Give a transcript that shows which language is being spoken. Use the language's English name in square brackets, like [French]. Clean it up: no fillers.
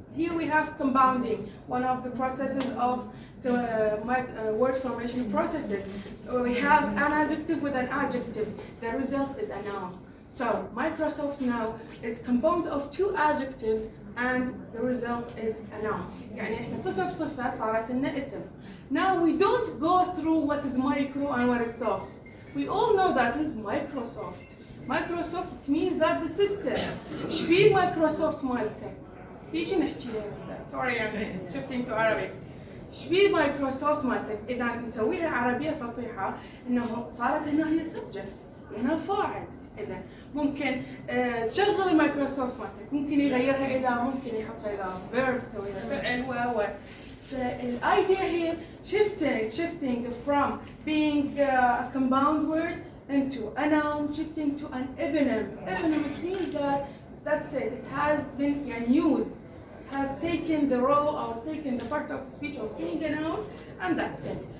[English] Here we have compounding, one of the processes of the word formation processes. We have an adjective with an adjective. The result is a noun. So Microsoft now is composed of 2 adjectives and the result is a noun. [Arabic] يعني احنا صفة بصفة صارت لنا اسم. [English] Now we don't go through what is micro and what is soft. We all know that is Microsoft. Microsoft, it means that the system. [Arabic] شبيه Microsoft مالتك؟ هيجي نحكيها هسه. [English] Sorry I'm shifting to Arabic. [Arabic] شبيه مايكروسوفت مالتك؟ إذا نسويها عربية فصيحة إنه صارت هنا هي subject، هنا فاعل. إذا ممكن تشغل المايكروسوفت مالتك، ممكن يغيرها إلى، ممكن يحطها إلى verb، تسويها فعل و. [English] فالidea here shifting from being a compound word into a noun, shifting to an eponym. Eponym, which means that that's it. It has been used. Has taken the role or taken the part of speech of being a noun, and that's it.